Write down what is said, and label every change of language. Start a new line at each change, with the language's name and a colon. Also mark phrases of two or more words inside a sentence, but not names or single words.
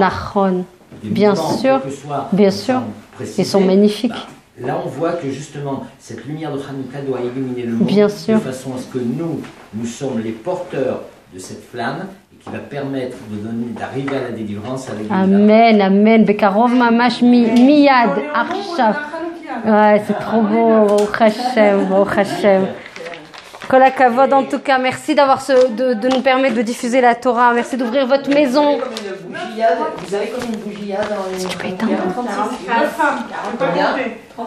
French: Nahon. Bien sûr, bien sûr. Ils sont magnifiques. Là, on voit que justement, cette lumière de Hanouka doit illuminer le monde bien sûr. De façon à ce que nous sommes les porteurs de cette flamme et qui va permettre d'arriver à la délivrance avec Amen, amen.
Hebrew: בקרוב ממש מיד עכשיו.
French: Ouais, c'est trop beau.
Hebrew: ברוך השם, ברוך השם. כל הכבוד,
French: en tout cas, merci de nous permettre de diffuser la Torah. Merci d'ouvrir votre maison. Vous avez comme une bougie dans les... Tu peux éteindre. 36.